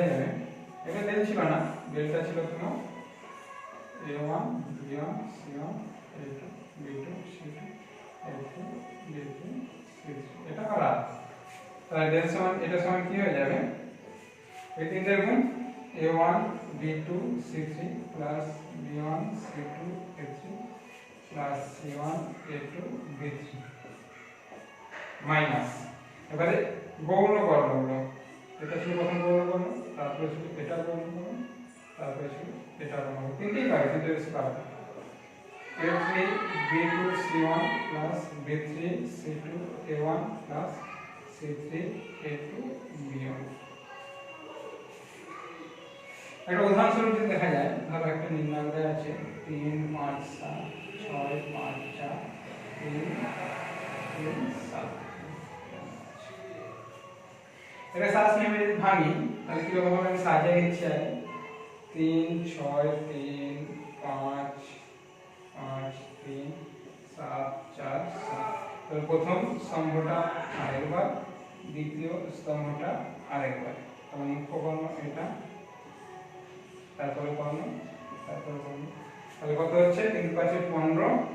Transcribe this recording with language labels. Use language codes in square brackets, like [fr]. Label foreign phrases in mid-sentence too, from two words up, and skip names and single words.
[bn] যাবে এটা ডেল ছিল না ডেলটা ছিল তোমার A1 B1 C1 A2 B2 C2 A3 B3 C3 এটা করা তাহলে ডেল সমান এটা সমান কি হয়ে যাবে এই তিনটার গুণ A1 B2 C3 plus B1 C2 A3 plus C1 A2 B3 মাইনাস এবারে গৌণ কর্ণগুলো এটা ছিল প্রথম গৌণ কর্ণ তারপরে ছিল এটা গৌণ কর্ণ তারপরে ছিল এটা গৌণ কর্ণ তিনটেই পাবে তিনটে বেশি পাবে A3 B2 C1 plus B3 C2 A1 plus C3 A2 B1 একটা উদাহরণস্বরূপ যদি দেখা যায় ধরো একটা নির্ণায়ক আছে 3 5 7 6 5 4 3 7 এটা সাজ নিয়মে যদি ভাঙি তাহলে কি রকম হবে আমি সাজিয়ে নিচ্ছি আগে 3 6 3 5 5 3 7 4 7 তো প্রথম স্তম্ভটা আরেকবার দ্বিতীয় স্তম্ভটা আরেকবার তাহলে মুখ্য কর্ণ এটা তারপরে কর্ণ তারপরে কর্ণ তাহলে কত হচ্ছে 3 5 15